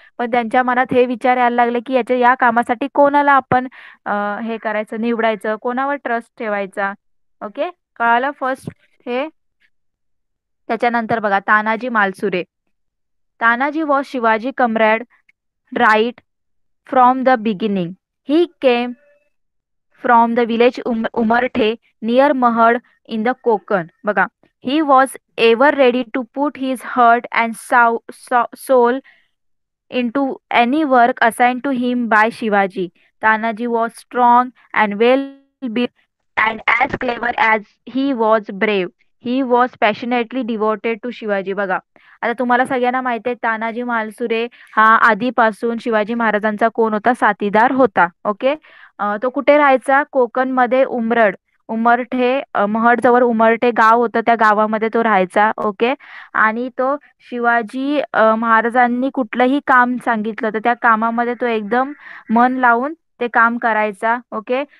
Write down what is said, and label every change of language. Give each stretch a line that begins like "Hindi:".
Marathi: पण त्यांच्या मनात हे विचार यायला लागले की या कामासाठी कोणाला आपण हे करायचं, निवडायचं, कोणावर ट्रस्ट ठेवायचा. ओके. कळालं फर्स्ट हे. त्याच्यानंतर बघा, Tanaji Malusare.
English: Tanaji was Shivaji comrade right from the beginning. He came from the village Umarthe near Mahad in the Konkan.
Marathi: बघा,
English: he was ever ready to put his heart and soul into any work assigned to him by Shivaji. Tanaji was strong and well built and as clever as he was brave. He was passionately devoted to Shivaji.
Marathi: बघा, आता तुम्हाला सगळ्यांना माहिती आहे तानाजी मालसुरे हा आधीपासून शिवाजी महाराजांचा कोण होता, साथीदार होता. ओके. तो कुठे राहायचा, कोकण मध्ये उमरठे महड जवळ उमरठे गाव होतं, त्या गावामध्ये तो राहायचा. ओके. आणि तो शिवाजी महाराजांनी कुठलंही काम सांगितलं तर त्या कामामध्ये तो एकदम मन लावून ते काम करायचा. ओके.